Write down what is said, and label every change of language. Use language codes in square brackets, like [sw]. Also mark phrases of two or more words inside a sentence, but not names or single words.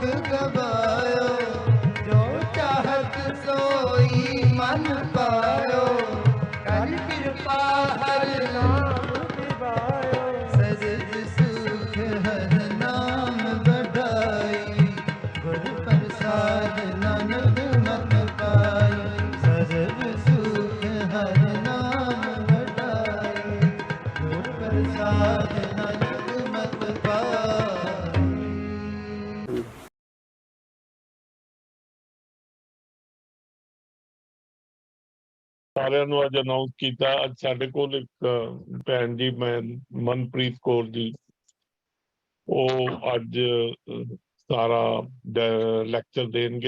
[pa] ਗਵਾਯੋ, ਜੋ ਚਾਹਤ ਸੋਈ ਮਨ ਪਾਯੋ, ਕਰ ਕ੍ਰਿਪਾ ਹਰ ਨਾਮ ਦਿਵਾਯੋ, ਸਜਦ ਸੁਖ ਹਰ ਨਾਮ ਬਡਾਈ, ਗੁਰ ਪ੍ਰਸਾਦ ਨਾਨਕ ਮਤ ਪਾਈ, ਸਜਦ ਸੁਖ ਹਰ ਨਾਮ ਬਡਾਈ, ਗੁਰ ਪ੍ਰਸਾਦ ਨਾਨਕ ਮਤ ਪਾਈ। ਸਾਰਿਆਂ ਨੂੰ ਅੱਜ ਅਨਾਉਂਸ ਕੀਤਾ। ਅੱਜ ਸਾਡੇ ਕੋਲ ਇੱਕ ਭੈਣ ਜੀ ਮਨਪ੍ਰੀਤ ਕੌਰ ਜੀ, ਉਹ ਅੱਜ ਸਾਰਾ ਲੈਕਚਰ ਦੇਣਗੇ।